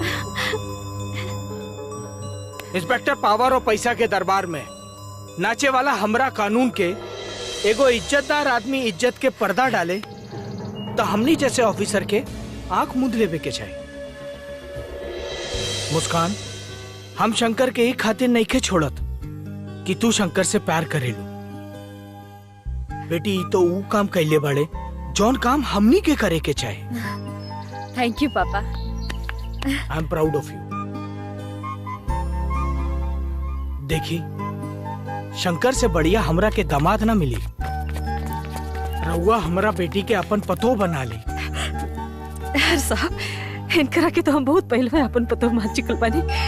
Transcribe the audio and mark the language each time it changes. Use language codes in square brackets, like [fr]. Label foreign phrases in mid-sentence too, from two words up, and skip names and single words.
[bho] इंस्पेक्टर पावर और पैसा के दरबार में नाचे वाला हमरा कानून के एगो इज्जतदार आदमी इज्जत के पर्दा डाले तो हमनी जैसे ऑफिसर के आंख मूंद लेवे के चाहिए। मुस्कान, हम शंकर के ही खातिर नहीं के छोड़त कि तू शंकर से प्यार करेलू। बेटी तो वो काम कैले बड़े जौन काम हमनी के करे के चाहे। [en] Thank you papa. I am proud of you. [bho] देखी, शंकर से बढ़िया हमरा के दामाद ना मिली। रउआ हमरा बेटी के अपन पतो बना ली। यार साहब, इनकरा के तो हम बहुत पहले में अपन पतो मान चुकल बानी।